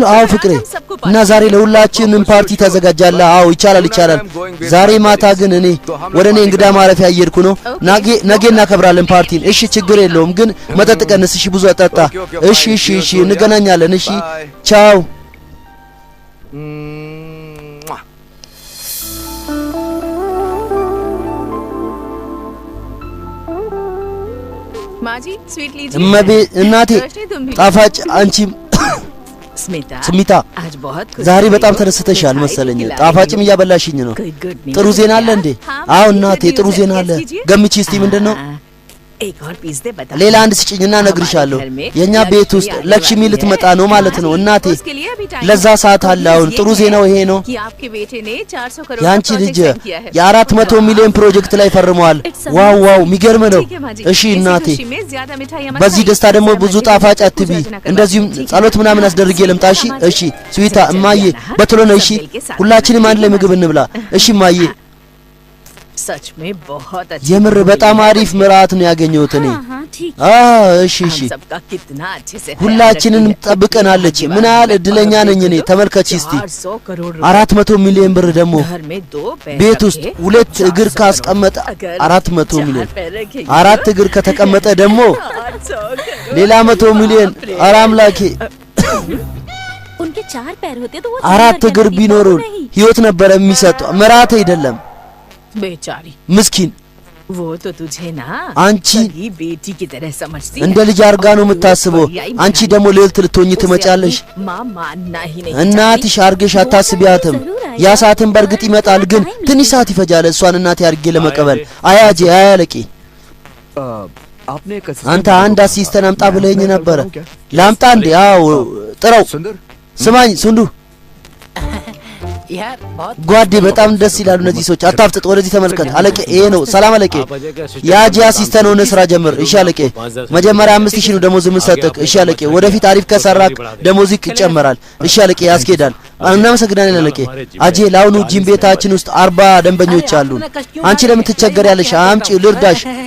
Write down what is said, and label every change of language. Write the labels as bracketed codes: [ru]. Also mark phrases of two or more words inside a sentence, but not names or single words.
[am] አዎ ፍቅሬ። እና ዛሬ ለሁላችንም ፓርቲ ተዘጋጃለ? አዎ ይቻላል። ዛሬ ማታ ግን እኔ ወደ እኔ እንግዳ ማረፊያ እየሄድኩ ነው። ነገ እናከብራለን ፓርቲን። እሺ ችግር የለውም ግን መጠጥ ቀንስ። እሺ ብዙ አጠጣ። እሺ እንገናኛለን። እሺ ቻው። [hi] माजी स्वीट लीजिए। [am] እመቤ እናቴ ጣፋጭ አንቺም ስሚታ ዛሬ በጣም ተደስተሻል መሰለኝ። ጣፋጭም እያበላሽኝ ነው። ጥሩ ዜና አለ እንዴ? አዎ እናቴ ጥሩ ዜና አለ። ገምቺ እስቲ ምንድነው? ሌላ አንድ ስጭኝና ነግርሻለሁ የኛ ቤት ውስጥ ለክሽሚ ልትመጣ ነው ማለት ነው እናቴ ለዛ ሰዓት አለ አሁን ጥሩ ዜናው ይሄ ነው ያንቺ ልጅ የ400 ሚሊዮን ፕሮጀክት ላይ ፈርመዋል ዋው ዋው የሚገርም ነው እሺ እናቴ በዚህ ደስታ ደግሞ ብዙ ጣፋጭ አትቢ እንደዚህም ጸሎት ምናምን አስደርጌ ልምጣ እሺ እሺ ስዊታ እማዬ በቶሎ ነው እሺ ሁላችንም አንድ ላይ ምግብ እንብላ እሺ እማዬ [hi] सच में बहुत अच्छा [am] የምር በጣም አሪፍ ምራት ነው ያገኘሁት እኔ እሺ እሺ ሁላችንን ጠብቀናለች ምን ያህል እድለኛ ነኝ እኔ ተመልከቺ እስቲ 400 ሚሊዮን ብር ደግሞ ቤት ውስጥ ሁለት እግር ካስቀመጠ 400 ሚሊዮን አራት እግር ከተቀመጠ ደግሞ ሌላ 100 ሚሊዮን አራምላኬ [hi] उनके 4 पैर होते तो वो [am] አራት እግር ቢኖሩ ህይወት ነበር የሚሰጠው ምራት አይደለም [hi] बेचारी [am] ምስኪን [hi] वो तो तुझे ना [am] አንቺ [hi] बेटी की तरह समझती [am] እንደ ልጅ አርጋ ነው የምታስበው አንቺ ደግሞ ልዕልት ልትሆኚ ትመጫለሽ [hi] मां मानना ही नहीं [am] እናትሽ አርገሽ አታስቢያትም ያ ሰዓትን በርግጥ ይመጣል ግን ትንሽ ሰዓት ይፈጃል እሷን እናቴ አርጌ ለመቀበል አያጄ አያለቂ [hi] आपने [am] አንተ አንድ አሲስተንት አምጣ ብለኝ ነበር ላምጣ እንዴ አው ጥራው ስማኝ ሱንዱ [hi] यार बहुत [am] ጓዴ በጣም ደስ ይላሉ እነዚህ ሰዎች አታፍጥጥ ወደዚህ ተመልከት አለቄ ይሄ ነው ሰላም አለቄ ያጂ አሲስተንት ሆነ ስራ ጀምር እሺ አለቄ መጀመሪያ 5000 ነው ደሞዝ የምንሰጥክ እሺ አለቄ ወደፊት አሪፍ ከሰራክ ደሞዝ ይጨመራል እሺ አለቄ ያስኬዳል እናመሰግናለን አለቄ አጄ ላውኑ ጂም ቤታችን ውስጥ 40 ደንበኞች አሉ አንቺ ለምን ትቸገሪያለሽ አምጪ ልርዳሽ